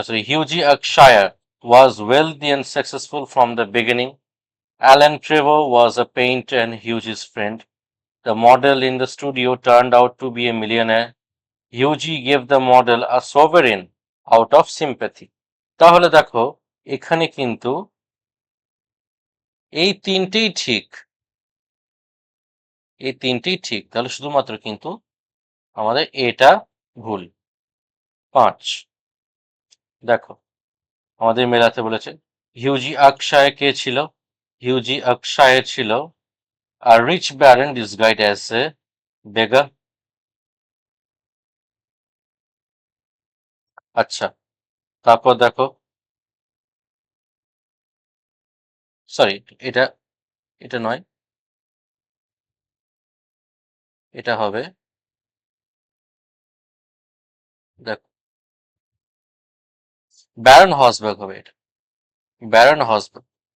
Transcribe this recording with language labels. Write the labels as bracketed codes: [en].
[en] Hughie Akshire was wealthy and successful from the beginning. Alan Trevor was a painter and Hughie's friend. The model in the studio turned out to be a millionaire. Hughie gave the model a sovereign out of sympathy. [bn] তাহলে দেখো এখানে কিন্তু এই তিনটেই ঠিক, এই তিনটেই ঠিক। তাহলে শুধুমাত্র কিন্তু আমাদের এটা ভুল। 5 দেখো, আমাদের মেলাতে বলেছে হিউজি আকশায় কে ছিল? [en] হিউজি আকশায় ছিল a rich baron disguised as a beggar. [bn] আচ্ছা, তারপর দেখো, সরি, এটা এটা নয়, এটা হবে, দেখো, ব্যারন হসবার্গ হবে এটা, ব্যারন হসবার্গ।